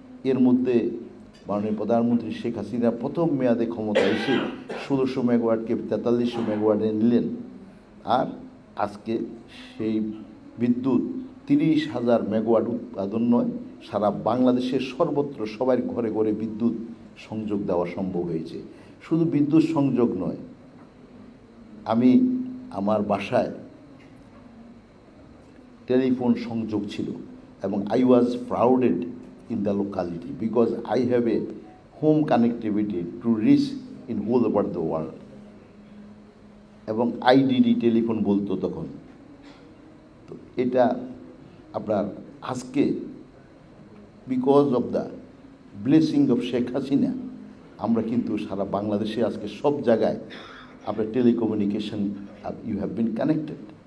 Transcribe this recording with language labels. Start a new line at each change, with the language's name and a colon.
Bangla: এর মধ্যে মাননীয় প্রধানমন্ত্রী শেখ হাসিনা প্রথম মেয়াদে ক্ষমতা এসে 1600 মেগাওয়াটকে 4300 মেগাওয়াটে নিলেন, আর আজকে সেই বিদ্যুৎ 30,000 মেগাওয়াট উৎপাদন নয়, সারা বাংলাদেশের সর্বত্র সবার ঘরে ঘরে বিদ্যুৎ সংযোগ দেওয়া সম্ভব হয়েছে। শুধু বিদ্যুৎ সংযোগ নয়, আমি আমার বাসায় টেলিফোন সংযোগ ছিল, এবং
English: I was prouded in the locality because I have a home connectivity to reach in whole over the world.
Bangla: এবং IDD টেলিফোন বলতো তখন। তো এটা আপনার আজকে
English: because of the blessing of Sheikh Hasina
Bangla: আমরা কিন্তু সারা বাংলাদেশে আজকে সব জায়গায় আপনার telecommunication,
English: You have been connected.